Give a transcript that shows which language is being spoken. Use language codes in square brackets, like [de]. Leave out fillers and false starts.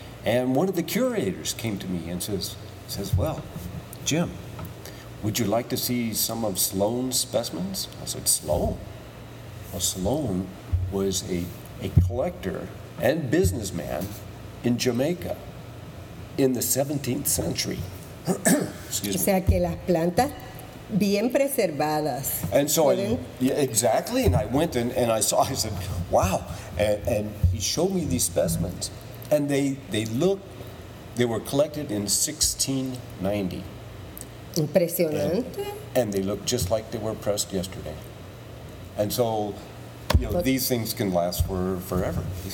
[en] And one of the curators came to me and says, "Well, Jim, would you like to see some of Sloan's specimens?" I said, "Sloan?" Well, Sloan was a collector and businessman in Jamaica in the 17th century. Excuse me. [es] O sea, que las plantas bien preservadas. [en] And so I went and I said, "Wow." And he showed me these specimens. And they were collected in 1690. [es] Impresionante. [en] And they look just like they were pressed yesterday. And so, you know, but these things can last forever.